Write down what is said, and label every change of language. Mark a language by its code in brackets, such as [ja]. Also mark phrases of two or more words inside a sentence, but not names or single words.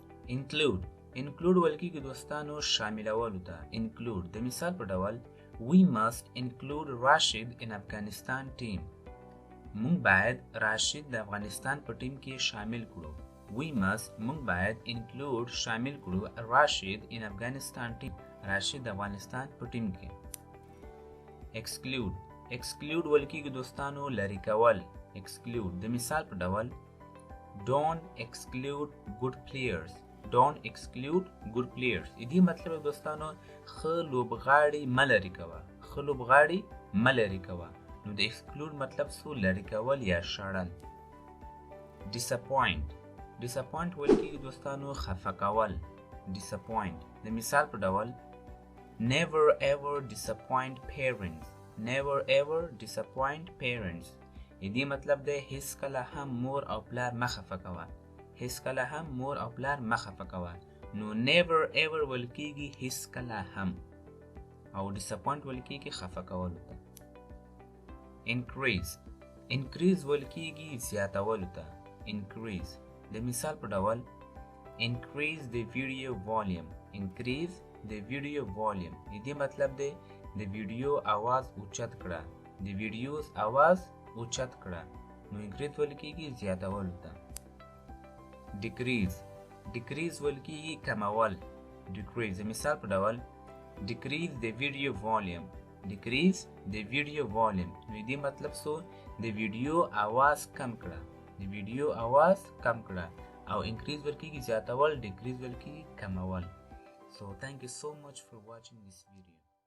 [ps] include ولکې کې دوستانو شاملولو ته include د مثال په ډول [en] we must include Rashid in Afghanistan team [ps] مونږ باید راشد د افغانستان په ټیم کې شامل کړو مونږ باید include شامل کړو [en] Rashid in Afghanistan team [ps] راشد د افغانستان په ټیم کې exclude ولکې کې دوستانو لری کول exclude د مثال په ډول [en] don't exclude good players [ps] دې مطلب دوستانو ښه لوبغاړي مه لرې کوه نو د exclude مطلب سو لرې کول یا شړل disappoint ولکې کې دوستانو خفه کول disappoint د مثال په ډول [en] never ever disappoint parents [ps] دې مطلب دی هیڅ کله هم مور او پلار مه خفه کوه نو [en] never ever [ps] ولکېږي هیڅ کله هم او disappoint ولکېږي خفه کولو ته increase ولکېږي زیاتولو ته د مثال په ډول [en] increase the video volume [ps] دې مطلب دی د ویډیو आवाज اوچت کړه نو increase ولکېږي زیاتولو ته decrease ولکېږي کمول د مثال په ډول [en] decrease the video volume [ps] نو دې مطلب سو د ویډیو आवाज کم کړه او increase ولکېږي زیاتول decrease ولکېږي کمول [en] so thank you so much for watching this video